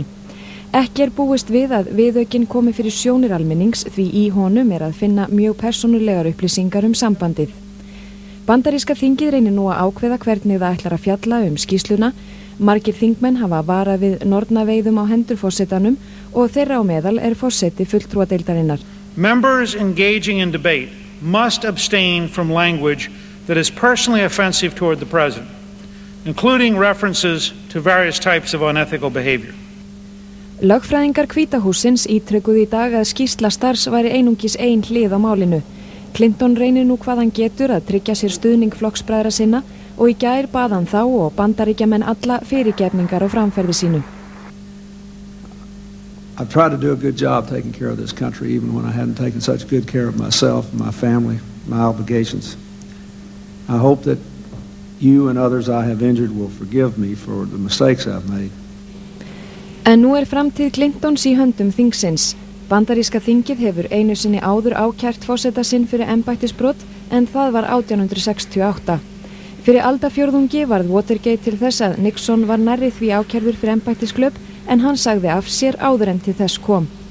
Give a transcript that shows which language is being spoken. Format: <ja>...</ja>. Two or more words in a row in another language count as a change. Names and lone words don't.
<is>Ekki búist við að viðaukinn komi fyrir sjónir almennings því í honum að finna mjög persónulegar upplýsingar sambandið. Bandaríska þingið reynir nú að ákveða hvernig það ætlar að fjalla skýrsluna. Margir þingmenn hafa varað við nornaveiðum á hendur forsetanum og þeirra á meðal forseti fulltrúadeildarinnar.</is> <en>Members engaging in debate must abstain from language that is personally offensive toward the president, including references to various types of unethical behavior.</en> <is>Lögfræðingar Hvíta hússins ítrekuðu í dag að skýrsla Starrs væri einungis ein hlið á málinu. Clinton reynir nú hvað hann getur að tryggja sér stuðning flokksbræðra sinna og í gær bað hann þá og bandaríkjamenn alla fyrirgefningar á framferði sínu.</is> <en>I've tried to do a good job taking care of this country even when I hadn't taken such good care of myself, my family, my obligations. I hope that you and others I have injured will forgive me for the mistakes I've made.</en> <is>En nú framtíð Clintons í höndum þingsins. Bandaríska þingið hefur einu sinni áður ákært forseta sinn fyrir embættisbrot en það var 1868. Fyrir aldarfjórðungi varð Watergate til þess að Nixon var nærri því ákærður fyrir embættisglöp en hann sagði af sér áður en til þess kom.</is>